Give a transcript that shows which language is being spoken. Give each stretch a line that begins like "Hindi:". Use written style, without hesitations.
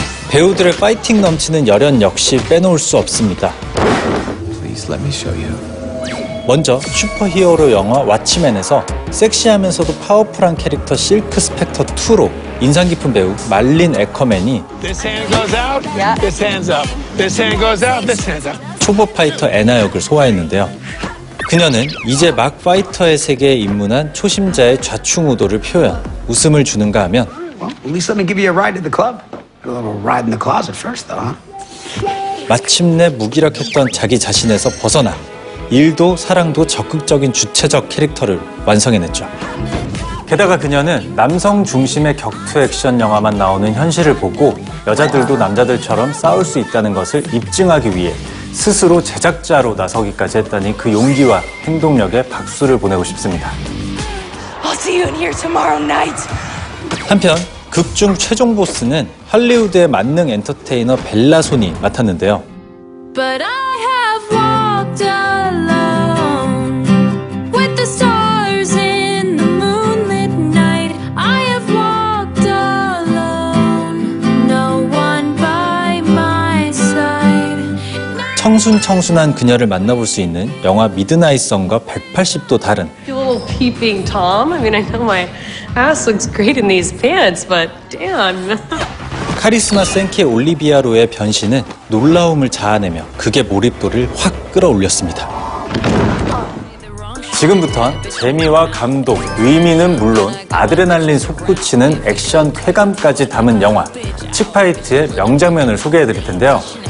Korean: 배우들의 파이팅 넘치는 열연 역시 빼놓을 수 없습니다.
English: Please let me show you.
Korean: 먼저 슈퍼히어로 영화 왓치맨에서 섹시하면서도 파워풀한 캐릭터 실크 스펙터 2로 인상 깊은 배우 말린 애커맨이
English: This hand goes out. Yeah. This hand's up. This hand goes out. This hand's up.
Korean: 초보 파이터 애나 역을 소화했는데요. 그녀는 이제 막 파이터의 세계에 입문한 초심자의 좌충우돌을 표현, 웃음을 주는가 하면
English: Well, at least let me give you a ride to the club. A little ride in the closet first, though, huh?
Korean: 마침내 무기력했던 자기 자신에서 벗어나 일도 사랑도 적극적인 주체적 캐릭터를 완성해냈죠. 게다가 그녀는 남성 중심의 격투 액션 영화만 나오는 현실을 보고 여자들도 남자들처럼 싸울 수 있다는 것을 입증하기 위해 스스로 제작자로 나서기까지 했다니 그 용기와 행동력에 박수를 보내고 싶습니다.
English: I'll see you in here tomorrow night.
Korean: 한편 극중 최종 보스는 할리우드의 만능 엔터테이너 벨라 손이 맡았는데요.
English: But I have walked alone with the stars in the moonlit night. I have walked alone, no one by my side.
Korean: 청순한 그녀를 만나볼 수 있는 영화 미드나잇 선과 180도 다른
English: You little peeping Tom. I mean, I know my ass looks great in these pants, but damn.
Korean: 카리스마 센키 올리비아로의 변신은 놀라움을 자아내며 극의 몰입도를 확 끌어올렸습니다. 지금부턴 재미와 감동, 의미는 물론 아드레날린 솟구치는 액션 쾌감까지 담은 영화 칙파이트의 명장면을 소개해드릴 텐데요.